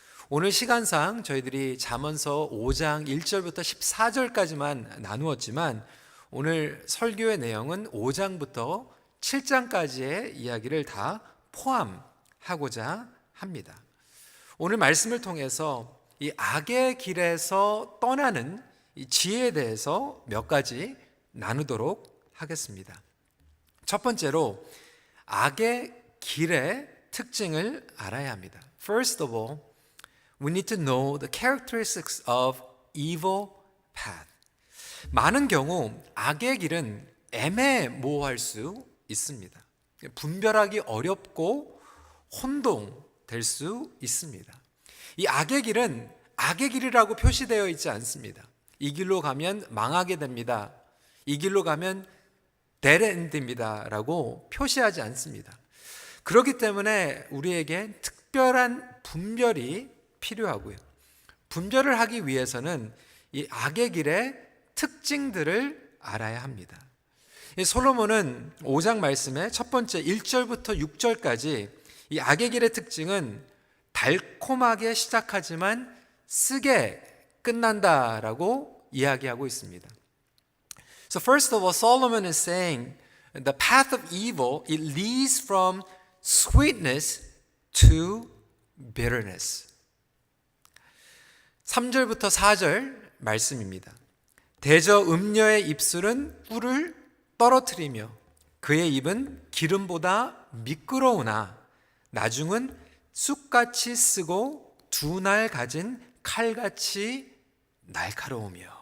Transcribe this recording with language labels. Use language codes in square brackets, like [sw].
[ko] 오늘 시간상 저희들이 잠언서 5장 1절부터 14절까지만 나누었지만 오늘 설교의 내용은 5장부터 7장까지의 이야기를 다 포함하고자 합니다. 오늘 말씀을 통해서 이 악의 길에서 떠나는 이 지혜에 대해서 몇 가지 나누도록 하겠습니다. 첫 번째로 악의 길의 특징을 알아야 합니다. [en] First of all, we need to know the characteristics of evil path. [ko] 많은 경우 악의 길은 애매모호할 수 있습니다. 분별하기 어렵고 혼동될 수 있습니다. 이 악의 길은 악의 길이라고 표시되어 있지 않습니다. 이 길로 가면 망하게 됩니다. 이 길로 가면 데드엔드입니다 라고 표시하지 않습니다. 그렇기 때문에 우리에게 특별한 분별이 필요하고요. 분별을 하기 위해서는 이 악의 길의 특징들을 알아야 합니다. 솔로몬은 5장 말씀의 첫 번째 1절부터 6절까지 이 악의 길의 특징은 달콤하게 시작하지만 쓰게 끝난다라고 이야기하고 있습니다. [en] So first of all, Solomon is saying the path of evil, it leads from sweetness to bitterness. [ko] 3절부터 4절 말씀입니다. 대저 음녀의 입술은 꿀을 떨어뜨리며 그의 입은 기름보다 미끄러우나 나중은 쑥같이 쓰고 두 날 가진 칼같이 날카로우며.